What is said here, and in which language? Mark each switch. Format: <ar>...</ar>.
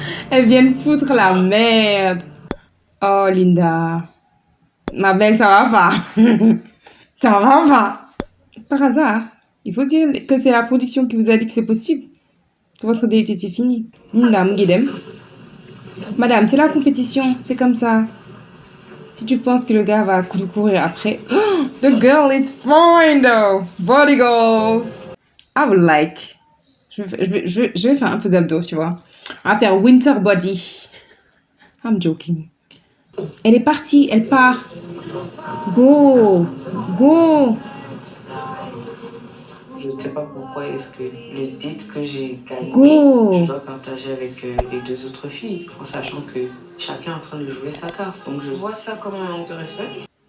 <fr>Elle vient de foutre la merde. Oh Linda. Ma belle, ça va pas. Ça va pas. Par hasard, il faut dire que c'est la production qui vous a dit que c'est possible. Que votre date était fini. Linda, m'guidem. Madame, c'est la compétition. C'est comme ça. Si tu penses que le gars va courir après.</fr> <en>Oh, the girl is fine though. Body goals. I would like.</en> <fr>Je vais faire un peu d'abdos, tu vois. On va faire winter body. I'm joking. Elle est partie, elle part. Go. Go. Je ne sais pas pourquoi est-ce que le date que j'ai gagné, je dois partager avec les deux autres filles, en sachant que chacun est en train de jouer sa carte. Donc je vois ça comme un manque de respect.</fr>